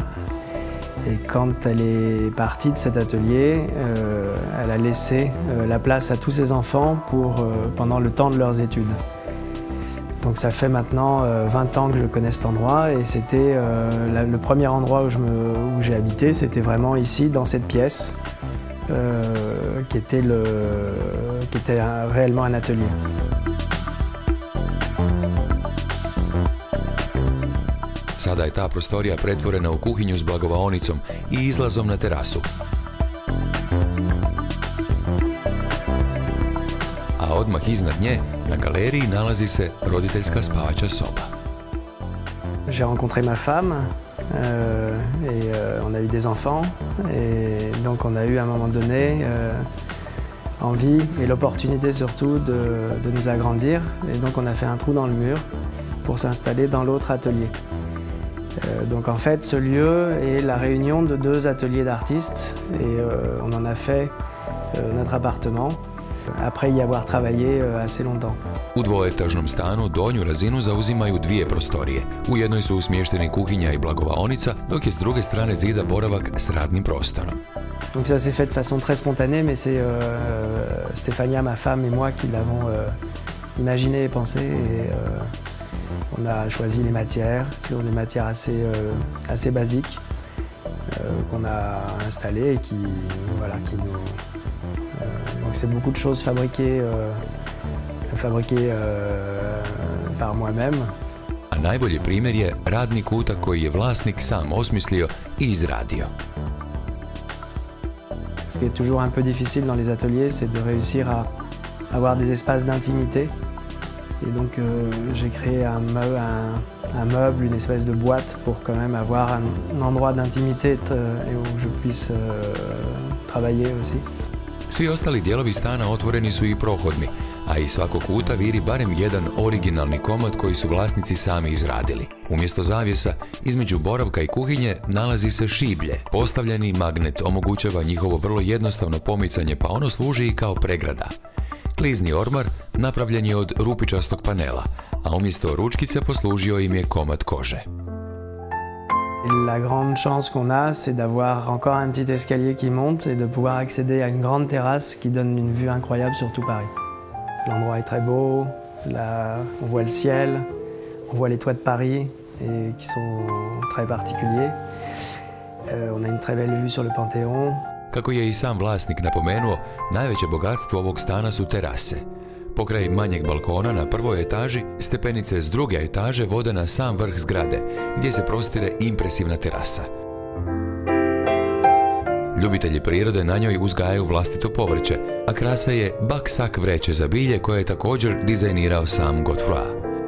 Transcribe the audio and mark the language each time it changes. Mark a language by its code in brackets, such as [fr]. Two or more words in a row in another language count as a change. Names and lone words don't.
[fr] Et quand elle est partie de cet atelier, elle a laissé la place à tous ses enfants pendant le temps de leurs études. Donc ça fait maintenant 20 ans que je connais cet endroit et c'était le premier endroit où j'ai habité, c'était vraiment ici, dans cette pièce, qui était réellement un atelier. [hr] Sada je ta prostorija pretvorena u kuhinju s blagovaonicom i izlazom na terasu. A odmah iznad nje, na galeriji, nalazi se roditeljska spavača soba. [fr] J'ai rencontré ma femme et on a eu des enfants et donc on a eu à un moment donné envie et l'opportunité surtout de nous agrandir et donc on a fait un trou dans le mur pour s'installer dans l'autre atelier. Donc en fait, ce lieu est la réunion de deux ateliers d'artistes et on en a fait notre appartement après y avoir travaillé assez longtemps. [hr] U dvoetažnom stanu donju razinu zauzimaju dvije prostorije. U jednoj su smješteni kuhinja i blagovaonica, dok je s druge strane zida boravak s radnim prostorom. [fr] Donc ça s'est fait de façon très spontanée, mais c'est Stéphania, ma femme et moi qui l'avons imaginé et pensé. Et, on a choisi les matières, ce sont des matières assez basiques qu'on a installées et qui nous... donc c'est beaucoup de choses fabriquées par moi-même. [hr] A najbolji primjer je radni kutak koji je vlasnik sam osmislio i izradio. [fr] Ce qui est toujours un peu difficile dans les ateliers, c'est de réussir à avoir des espaces d'intimité. Et donc j'ai créé un meuble, une espèce de boîte pour quand même avoir un endroit d'intimité et où je puisse travailler aussi. [hr] Svi ostali dijelovi stana otvoreni su i prohodni, a iz svakog kuta viri barem jedan originalni komad koji su vlasnici sami izradili. Umjesto zavjesa, između boravka i kuhinje nalazi se šiblje. Postavljeni magnet omogućava njihovo vrlo jednostavno pomicanje, pa ono služi i kao pregrada. Klizni ormar napravljen je od rupičastog panela, a umjesto ručkice poslužio im je komad kože. [fr] La grande chance qu'on a, c'est d'avoir encore un petit escalier qui monte et de pouvoir accéder à une grande terrasse qui donne une vue incroyable sur tout Paris. L'endroit est très beau, on voit le ciel, on voit les toits de Paris et qui sont très particuliers. On a une très belle vue sur le Panthéon. [hr] Kako je i sam vlasnik napomenuo, najveće bogatstvo ovog stana su terase. Pokraj manjeg balkona na prvoj etaži, stepenice s druge etaže vode na sam vrh zgrade, gdje se prostire impresivna terasa. Ljubitelji prirode na njoj uzgajaju vlastito povrće, a krasa je baksak vreće za bilje koje je također dizajnirao sam Godefroy.